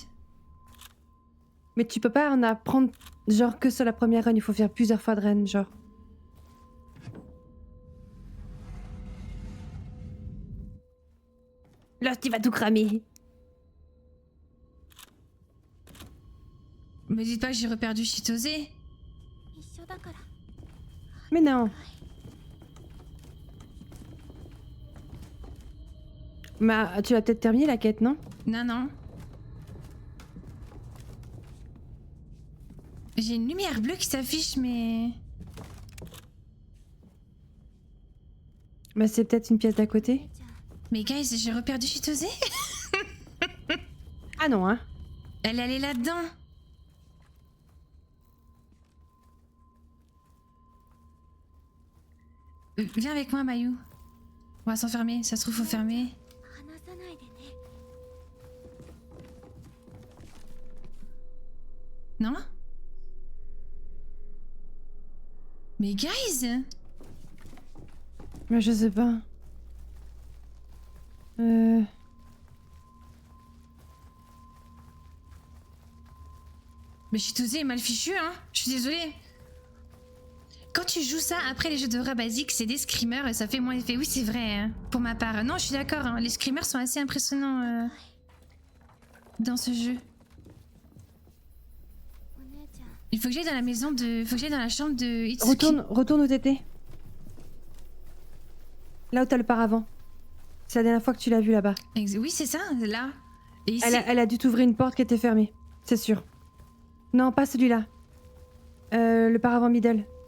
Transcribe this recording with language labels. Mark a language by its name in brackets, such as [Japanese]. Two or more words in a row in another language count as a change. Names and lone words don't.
[French] Mais tu peux pas en apprendre genre que sur la première run, il faut faire plusieurs fois de run, genre. Lost, il va tout cramer. Me dites pas que j'ai reperdu Chitose. [Japanese] 一緒だから [French] Mais non. Bah, tu vas peut-être terminer la quête, non? Non, non. J'ai une lumière bleue qui s'affiche, mais... Bah, c'est peut-être une pièce d'à côté. Mais guys, j'ai reperdu Chitose. Ah non, hein. Elle est allée là-dedans. Viens avec moi, Mayu. On va s'enfermer. Ça se trouve, faut fermer. [Japanese] 離さないでね [French] Non? Mais guys! Bah, je sais pas. Mais Chitose est mal fichu, hein? Je suis désolée. Quand tu joues ça après les jeux d'horreur basiques, c'est des screamers et ça fait moins effet. Oui, c'est vrai, hein, pour ma part. Non, je suis d'accord, hein, les screamers sont assez impressionnants dans ce jeu. [Japanese] お姉ちゃん [French] Il faut que j'aille dans la maison de... Faut que j'aille dans la chambre de Itsuki. Retourne où t'étais. Là où t'as le paravent. C'est la dernière fois que tu l'as vu là-bas. Oui, c'est ça, là. Et ici... Elle a dû t'ouvrir une porte qui était fermée. C'est sûr. Non, pas celui-là. Le paravent middle.